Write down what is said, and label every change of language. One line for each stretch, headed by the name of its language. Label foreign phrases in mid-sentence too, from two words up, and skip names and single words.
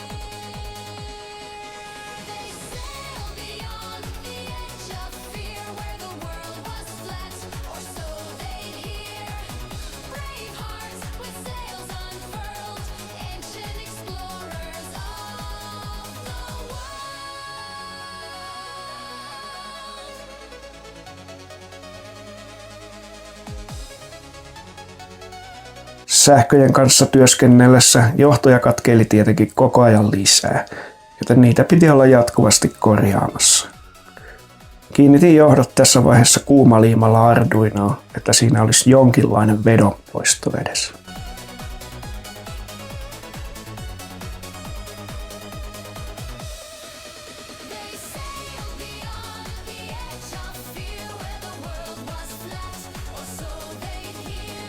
English: They sailed beyond the edge of fear, where the world was flat, or so they'd hear. Brave hearts with sails unfurled, ancient explorers of the world.
Finnish: Sähköjen kanssa työskennellessä johtoja katkeili tietenkin koko ajan lisää, joten niitä piti olla jatkuvasti korjaamassa. Kiinnitin johdot tässä vaiheessa kuumaliimalla Arduinoon, että siinä olisi jonkinlainen vedonpoisto edessä.
English: They sailed beyond the edge of fear, where the world was flat, or so they'd hear.